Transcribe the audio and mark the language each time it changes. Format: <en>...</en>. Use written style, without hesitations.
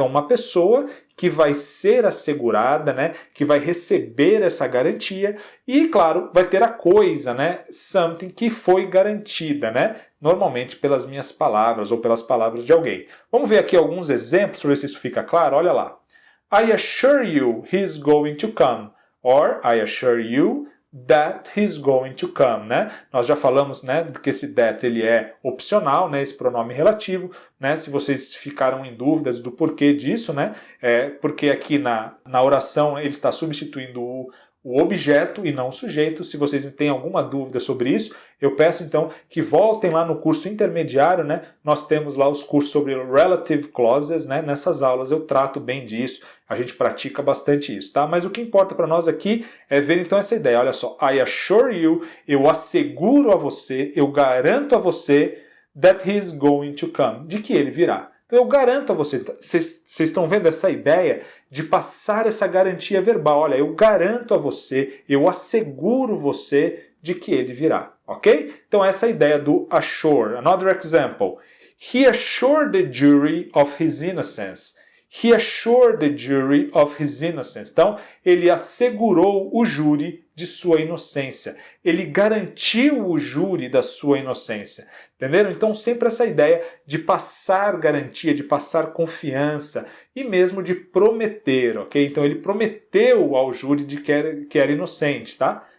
<pt>Então, uma pessoa que vai ser assegurada, né? Que vai receber essa garantia e, claro, vai ter a coisa, né? Something que foi garantida, né? Normalmente pelas minhas palavras ou pelas palavras de alguém. Vamos ver aqui alguns exemplos para ver se isso fica claro. Olha lá.</pt> <en>I assure you he's going to come. Or, I assure you that he's going to come, né?</en> <pt>Nós já falamos, né, que esse that ele é opcional, né, esse pronome relativo, né? Se vocês ficaram em dúvidas do porquê disso, né? Porque aqui na oração ele está substituindo o objeto e não o sujeito. Se vocês têm alguma dúvida sobre isso, eu peço então que voltem lá no curso intermediário, né? Nós temos lá os cursos sobre relative clauses, né? Nessas aulas eu trato bem disso, a gente pratica bastante isso, tá? Mas o que importa para nós aqui é ver então essa ideia. Olha só,</pt> <en>I assure you,</en> <pt>eu asseguro a você, eu garanto a você</pt> <en>that he is going to come,</en> <pt>de que ele virá. Então eu garanto a você, vocês estão vendo essa ideia de passar essa garantia verbal. Olha, eu garanto a você, eu asseguro você de que ele virá, ok? Então essa é a ideia do assure.</pt> <en>Another example. He assured the jury of his innocence. He assured the jury of his innocence.</en> <pt>Então, ele assegurou o júri de sua inocência. Ele garantiu o júri da sua inocência. Entenderam? Então, sempre essa ideia de passar garantia, de passar confiança e mesmo de prometer, ok? Então, ele prometeu ao júri de que era inocente, tá?</pt>